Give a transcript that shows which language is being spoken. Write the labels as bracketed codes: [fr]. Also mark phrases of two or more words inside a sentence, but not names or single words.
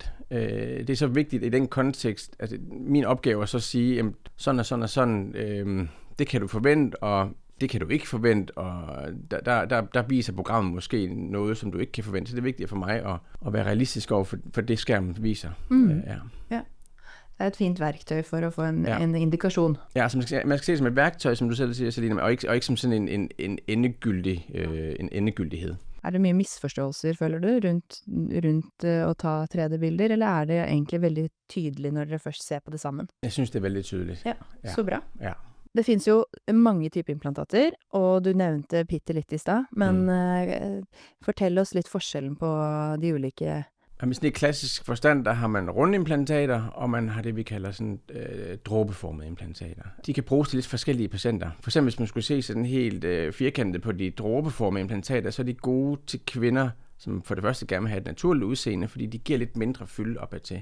[da] Det er så vigtigt i den kontekst, at min opgave er så at sige, at sådan og sådan og sådan, det kan du forvente, og det kan du ikke forvente, og der viser programmet måske noget, som du ikke kan forvente. Så det er vigtigt for mig at være realistisk over for det, skærmen viser. Ja. Det er et fint værktøj for at få en indikation. Ja, så man skal se det som et værktøj, som du selv siger, Selina, og ikke som sådan en endegyldighed. [no] Er det mye misforståelser, føler du, rundt at ta 3D-bilder, eller er det egentlig veldig tydeligt, når dere først ser på det sammen? [da] Jeg synes, det er veldig tydeligt. [no] Ja, så bra. Ja. Det finnes jo mange typer implantater, og du nevnte bitte litt i stad, men fortell oss litt forskjellen på de ulike. [da] I sådan klassisk forstand, der har man rundimplantater, og man har det, vi kalder sådan dråbeformede implantater. De kan bruges til lidt forskellige patienter. For eksempel, hvis man skulle se sådan helt firkantet på de dråbeformede implantater, så er de gode til kvinder, som for det første gerne vil have et naturligt udseende, fordi de giver lidt mindre fylde opad til.